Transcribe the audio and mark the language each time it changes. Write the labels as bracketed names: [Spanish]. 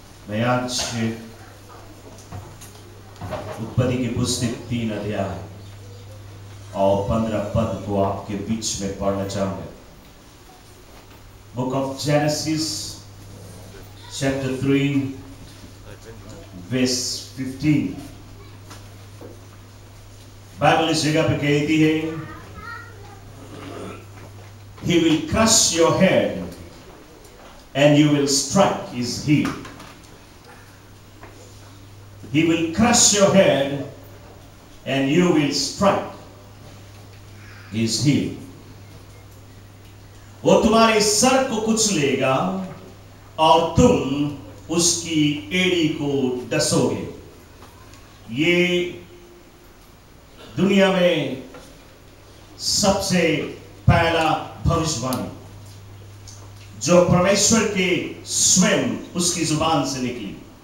[Hindi] मैं आज उत्पत्ति की पुस्तक 3 अध्याय और 15 पद को आपके बीच में पढ़ना चाहूंगा। [English] Book of Genesis chapter 3 verse 15। [Hindi] Bible इस जगह पे कहती है, [English] He will crush your head and you will strike his heel. He will crush your head and you will strike his heel. [Hindi] वो तुम्हारे सर को कुचलेगा और तुम उसकी एड़ी को डसोगे। ये दुनिया में सबसे पहला भविष्यवाणी जो परमेश्वर के स्वयं उसकी जुबान से निकली।